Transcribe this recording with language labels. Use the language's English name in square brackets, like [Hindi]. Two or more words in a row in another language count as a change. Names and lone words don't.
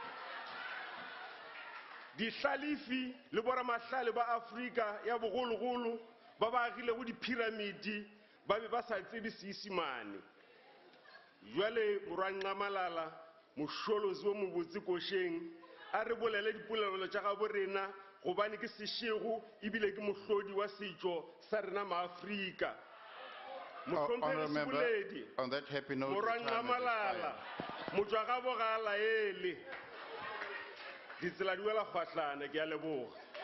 [Northern Sotho] Dihlalifi le boramahlale ba Afrika ya bogologolo ba ba agile go diphiramidi ba be ba sa tsebe Seesimane. Jwale Morwa Malala mošolozi wo mobotse košeng a re bolele dipolelo tša ga borena gobane ke sešego ebile ke mohlodi wa setšo sa rena maAfrika. [English] Honourable Member, on that happy note, [Northern Sotho] Morwa Malala motswa ga bogala ele ditsela di wela kgwahlana ke a leboga.